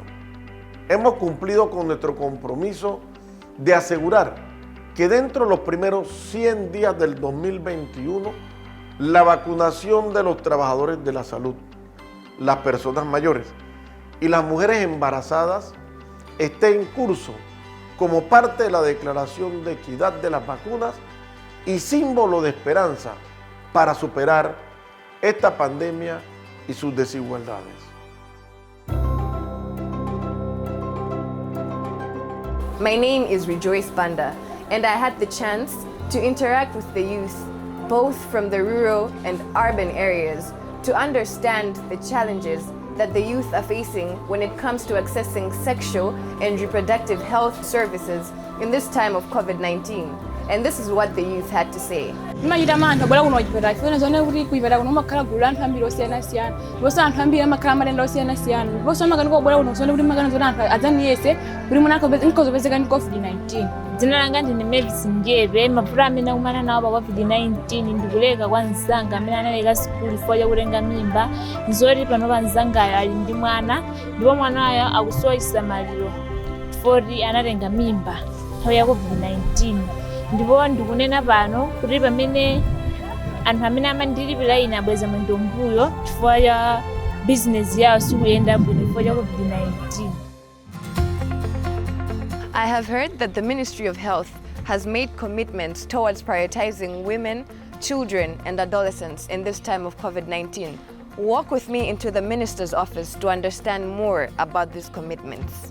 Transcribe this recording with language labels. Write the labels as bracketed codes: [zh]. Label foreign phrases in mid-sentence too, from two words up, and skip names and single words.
[es] Hemos cumplido con nuestro compromiso de asegurar que dentro de los primeros 100 días del 2021, la vacunación de los trabajadores de la salud, las personas mayores y las mujeres embarazadas esté en curso como parte de la Declaración de Equidad de las Vacunas y símbolo de esperanza para superar esta pandemia y sus desigualdades. [en] My name is Rejoice Banda, and I had the chance to interact with the youth, both from the rural and urban areas, to understand the challenges that the youth are facing when it comes to accessing sexual and reproductive health services in this time of COVID-19. And this is what the youth had to say. [ny] Dzina langa ndine Mavis Njebe, mapura amene akumana nawo pa COVID-19 ndikuleka kwa nzanga amene analeka sikulu fo yakutenga mimba. Nzoti pano pa nzangayo ali ndi mwana, ndipo mwanayo akusowa chisamaliro foti anatenga mimba nthawi ya COVID-19. Ndipo ndikunena pano kuti pamene anthu amene amandilipira ine abweza mwendo mbuyo chifukwa cha business yawo sikuyenda bwino chifukwa cha COVID-19. [en] I have heard that the Ministry of Health has made commitments towards prioritizing women, children, and adolescents in this time of COVID-19. Walk with me into the Minister's office to understand more about these commitments.